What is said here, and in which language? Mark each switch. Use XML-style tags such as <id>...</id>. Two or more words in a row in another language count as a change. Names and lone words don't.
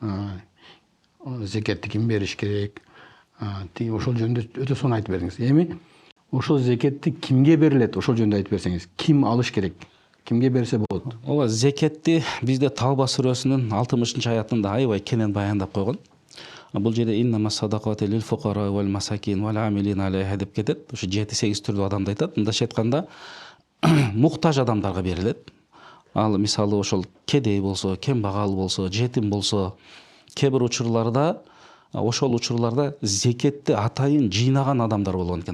<ky>Зекетти ким бериш керек? Ошол жөнүндө өтө сонун айтып бердиңиз. Эми ошол зекетти кимге берилет? Ошол жөнүндө айтып берсеңиз. Ким алыш керек? Кимге берсе болот? Ооба, зекетти бизде Тавба сүрөсүнүн 60-аятында аябай кенен баяндап койгон. Бул жерде</ky> <ar>إنما الصدقات للفقراء والمساكين والعاملين عليها</ar> <ky>деп кетет. Ошо 7-8 түрдүү адамды айтат. Мындайча айтканда, муктаж адамдарга берилет. Ал мисалы ошол кедей болсо, кембагал болсо, жетим болсо, кээ бир учурларда ошол учурларда зекетти атайын жыйнаган адамдар болгон экен.</ky>